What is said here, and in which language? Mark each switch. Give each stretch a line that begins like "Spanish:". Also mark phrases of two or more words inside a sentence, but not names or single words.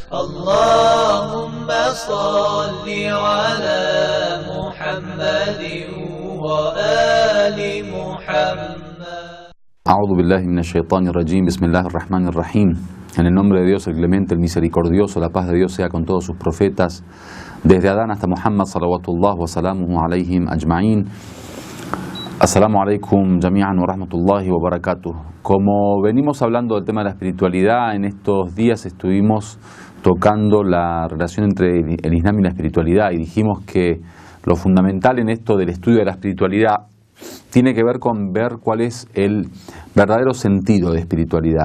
Arabic: اللهم صل على محمد وآل محمد. أعوذ بالله من الشيطان الرجيم. بسم الله الرحمن الرحيم.
Spanish: En el nombre de Dios, el clemente, el misericordioso, la paz de Dios sea con todos sus profetas, desde Adán hasta Muhammad,
Arabic: صلوات الله وسلامه عليهم أجمعين. السلام عليكم جميعا ورحمة الله وبركاته.
Spanish: Como venimos hablando del tema de la espiritualidad, en estos días estuvimos tocando la relación entre el Islam y la espiritualidad y dijimos que lo fundamental en esto del estudio de la espiritualidad tiene que ver con ver cuál es el verdadero sentido de espiritualidad.